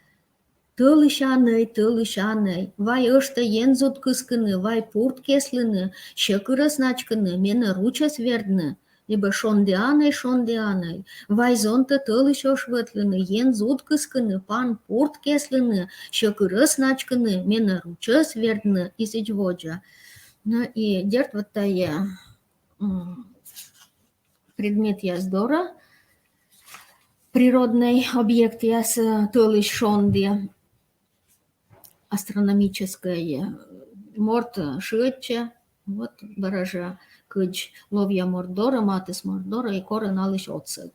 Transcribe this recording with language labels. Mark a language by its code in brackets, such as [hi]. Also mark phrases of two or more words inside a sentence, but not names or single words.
[kv] Тылышаный, вай ышты ензут кыскыны, вай пурт кеслыны, шекырыс начкыны, мене ручас вердны, либо шондеаной, вай зонты тылыш ошвытлыны, ензут кыскыны, пан пурт кеслыны, шекырыс начкыны, мене ручас вердны, изичводжа. Ну и дерт вот тая предмет яздора, [ru] природный объект [kv] яс тылыш шонди, астрономическое морт шөтче, вот баража кыч ловья мордора, матыс мордора и кора налыш отсыг.